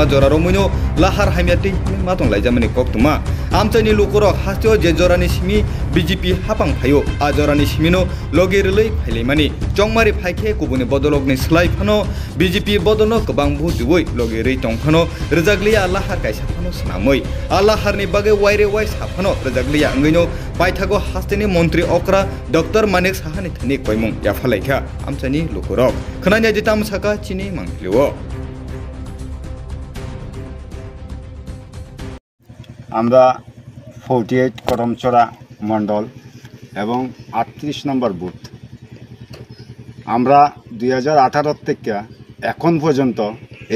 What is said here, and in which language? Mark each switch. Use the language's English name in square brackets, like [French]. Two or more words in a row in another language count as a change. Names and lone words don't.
[Kok Borok] Joraromoyno lahar haimyati matong laijamani koktuma amchani lukorok hastyo je jorani simi BJP hapang phayo a jorani simino logerlei phailemani chongmari phaikhe kubuni bodolokni slai phano BJP bodolno kobang butuwoi logerei tongphano rejakliya lahar kaisa phano snamoi allaharni bage waire wai saphano rejakliya angino paithago hasteni mantri okra Dr. Manik Sahani thani koimung yafalaikha amchani lukorok khnanya jitam saka chini mangphiliwo [Bangla] আমরা 48 করমচড়া মণ্ডল এবং 38 নম্বর বুথ আমরা 2018 থেকে এখন পর্যন্ত এই